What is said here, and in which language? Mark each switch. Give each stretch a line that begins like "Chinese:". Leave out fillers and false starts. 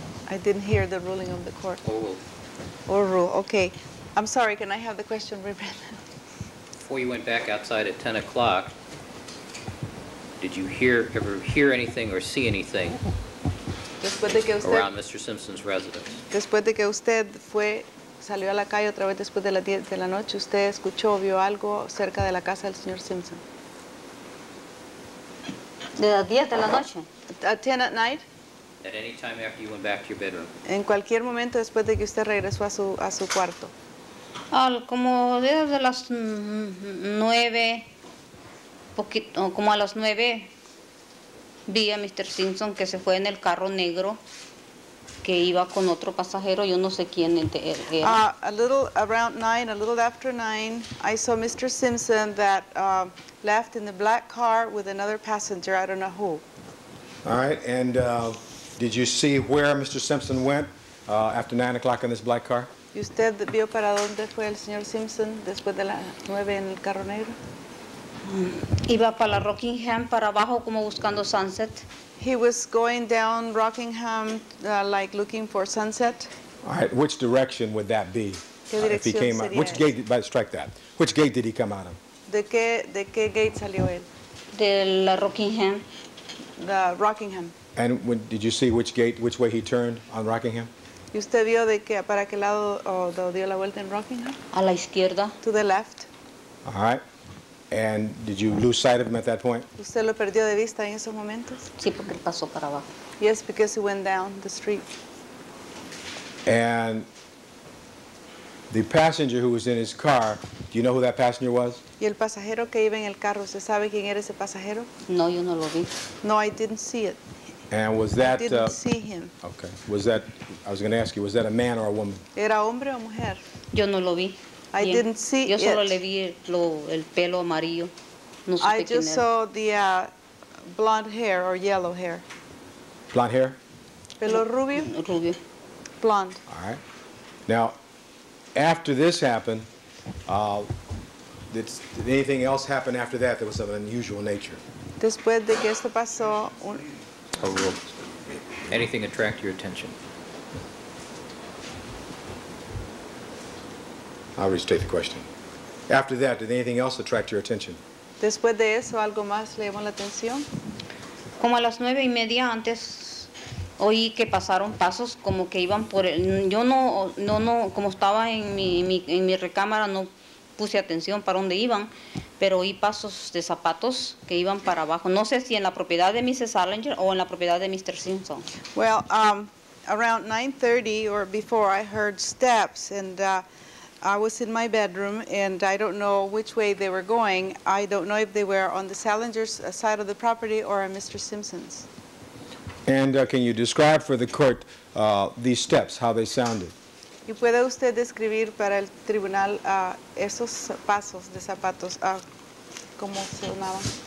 English: I didn't hear the ruling of the court. Oral. Or rule, okay. I'm sorry, can I have the question repeated? Before you went back outside at 10 o'clock, did you ever hear anything or see anything
Spanish: Después de que usted,
English: around Mr. Simpson's residence?
Spanish: después de que usted salió a la calle otra vez después de las 10 de la noche, ¿usted escuchó o vio algo cerca de la casa del señor Simpson? De las 10 de la noche.
English: At 10 at night? At any time after you went back to your bedroom?
Spanish: En cualquier momento después de que usted regresó a su cuarto. Como desde las 9, como a las 9, vi a Mr. Simpson que se fue en el carro negro que iba con otro pasajero, yo no sé quién era.
English: A little around 9, a little after 9, I saw Mr. Simpson that left in the black car with another passenger, I don't know who. All right. And did you see where Mr. Simpson went after 9 o'clock in this black car?
Spanish: ¿Y usted vio para dónde fue el señor Simpson después de las 9 en el carro negro? Iba para la Rockingham, para abajo, como buscando Sunset.
English: He was going down Rockingham, like looking for Sunset. All right. Which direction would that be?
Spanish: ¿Qué
English: If he
Spanish: dirección
English: came out,
Spanish: sería
English: which
Spanish: esa?
English: gate? Strike that. Which gate did he come out of?
Spanish: ¿De qué gate salió él? De la Rockingham.
English: The Rockingham. And did you see which way he turned on Rockingham?
Spanish: ¿Y usted vio para qué lado dio la vuelta en Rockingham? A la izquierda.
English: To the left. All right. And did you lose sight of him at that point?
Spanish: ¿Usted lo perdió de vista en esos momentos? Sí, porque él pasó para abajo.
English: Yes, because he went down the street. And the passenger who was in his car, do you know who that passenger was?
Spanish: ¿Y el pasajero que iba en el carro, ¿se sabe quién era ese pasajero? No, yo no lo vi.
English: No, I didn't see it. And was that... I didn't see him. Okay. I was going to ask you, was that a man or a woman?
Spanish: ¿Era hombre o mujer? Yo no lo vi.
English: I
Spanish: Bien.
English: didn't see
Spanish: Yo solo
English: it.
Spanish: le vi el pelo amarillo. No supe
English: I
Spanish: quién
English: just
Spanish: era.
English: saw the blonde hair or yellow hair. Blonde hair?
Spanish: Pelo rubio? Rubio.
English: Blonde. All right. Now, after this happened, did anything else happen after that was of an unusual nature?
Spanish: Después de que esto pasó,
English: Oral. Anything attract your attention? I'll restate the question. After that, did anything else attract your attention?
Spanish: después de eso, ¿algo más le llamó la atención? Como a las 9:30 antes oí que pasaron pasos como que iban por el... Yo no, como estaba en mi recámara, no puse atención para dónde iban, pero oí pasos de zapatos que iban para abajo. No sé si en la propiedad de Mrs. Salinger o en la propiedad de Mr. Simpson.
English: Well, around 9:30 or before, I heard steps, and I was in my bedroom, and I don't know which way they were going. I don't know if they were on the Salinger's side of the property or on Mr. Simpson's. And can you describe for the court these steps, how they sounded?
Spanish: ¿Y puede usted describir para el tribunal esos pasos de zapatos, cómo sonaban?